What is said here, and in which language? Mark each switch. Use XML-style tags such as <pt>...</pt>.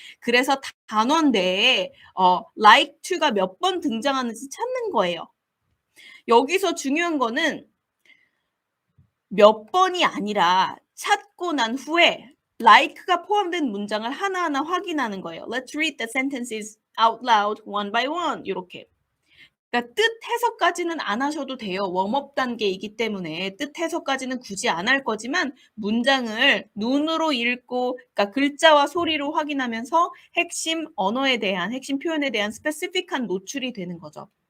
<ko>그래서 단원 내에 like to가 몇 번 등장하는지 찾는 거예요. 여기서 중요한 거는 몇 번이 아니라 찾고 난 후에 like가 포함된 문장을 하나하나 확인하는 거예요.</ko> <en>Let's read the sentences out loud one by one</en> <ko>이렇게. 그러니까 뜻 해석까지는 안 하셔도 돼요. 웜업 단계이기 때문에 뜻 해석까지는 굳이 안 할 거지만 문장을 눈으로 읽고 그러니까 글자와 소리로 확인하면서 핵심 언어에 대한 핵심 표현에 대한 스페시픽한 노출이 되는 거죠.</ko>